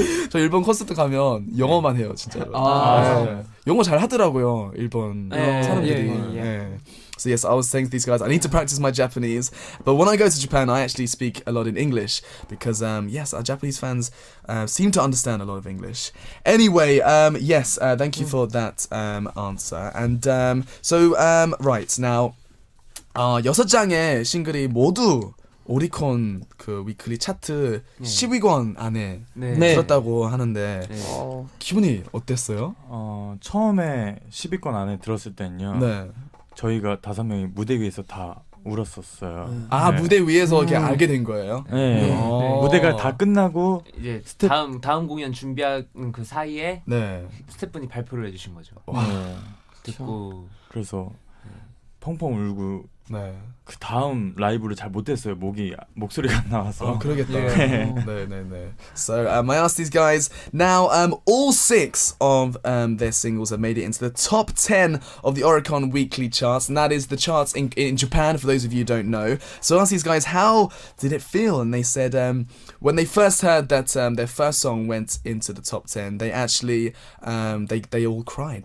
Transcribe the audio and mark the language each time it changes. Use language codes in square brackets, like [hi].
[ko] 저 일본 콘서트 가면 영어만 해요, 진짜로. 네. 영어 잘 하더라고요, 일본 사람들이. 네. [en] So yes, I was saying to these guys, I need to practice my Japanese. But when I go to Japan, I actually speak a lot in English because, yes, our Japanese fans seem to understand a lot of English. Anyway, yes, thank you for that answer. And right now, [ko] 6장의 싱글이 모두 오리콘 그 위클리 차트 10위권 안에 들었다고 하는데 기분이 어땠어요? 처음에 10위권 안에 들었을 때는요. 네. 저희가 5명이 무대 위에서 다 울었었어요. 아 네. 무대 위에서 이렇게 알게 된 거예요? 네. 무대가 다 끝나고 이제 다음 공연 준비하는 그 사이에 스태프분이 발표를 해주신 거죠. 듣고 그래서 펑펑 울고 네. 그 다음 라이브를 잘 못했어요. 목소리가 안 나와서. 그러겠다. 네. [en] So I asked these guys. Now, all 6 of their singles have made it into the top 10 of the Oricon Weekly charts, and that is the charts in Japan. For those of you who don't know, so I asked these guys, how did it feel? And they said when they first heard that their first song went into the top 10, they actually they all cried.